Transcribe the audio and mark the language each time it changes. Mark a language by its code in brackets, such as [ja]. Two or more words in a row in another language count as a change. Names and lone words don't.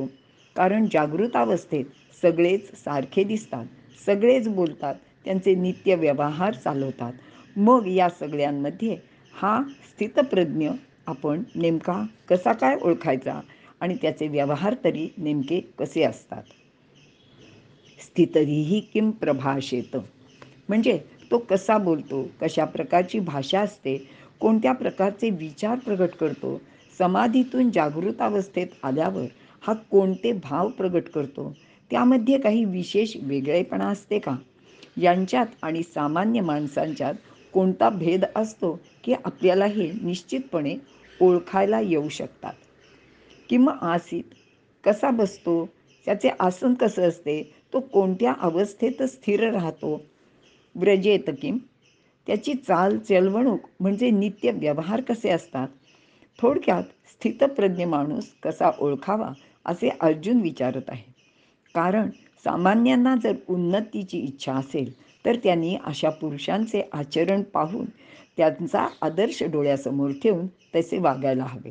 [mr] कारण जागृतावस्थेत सगळेच सारखे दिसतात, सगळेच बोलतात, त्यांचे नित्य व्यवहार चालवतात. मग या सगळ्यांमध्ये हा स्थितप्रज्ञ आपण नेमका कसा काय ओळखायचा आणि त्याचे व्यवहार तरी नेमके कसे असतात. [sa] स्थितधीहि किं प्रभाषेत, [mr] म्हणजे तो कसा बोलतो, कशा प्रकारची भाषा असते, कोणत्या प्रकारचे विचार प्रगट करतो, समाधीतून जागृतावस्थेत आल्यावर हा कोणते भाव प्रगट करतो, त्यामध्ये काही विशेष वेगळेपणा असते का, यांच्यात आणि सामान्य माणसांच्यात कोणता भेद असतो की आपल्याला हे निश्चितपणे ओळखायला येऊ शकतात. किंवा आसीत, कसा बसतो, त्याचे आसन कसं असते, तो कोणत्या अवस्थेत स्थिर राहतो. [sa] व्रजेत किम, [mr] त्याची चाल चलवणूक म्हणजे नित्य व्यवहार कसे असतात. थोडक्यात स्थितप्रज्ञ माणूस कसा ओळखावा असे अर्जुन विचारत आहे. कारण सामान्यांना जर उन्नतीची इच्छा असेल तर त्यांनी अशा पुरुषांचे आचरण पाहून त्यांचा आदर्श डोळ्यासमोर ठेवून तसे वागायला हवे.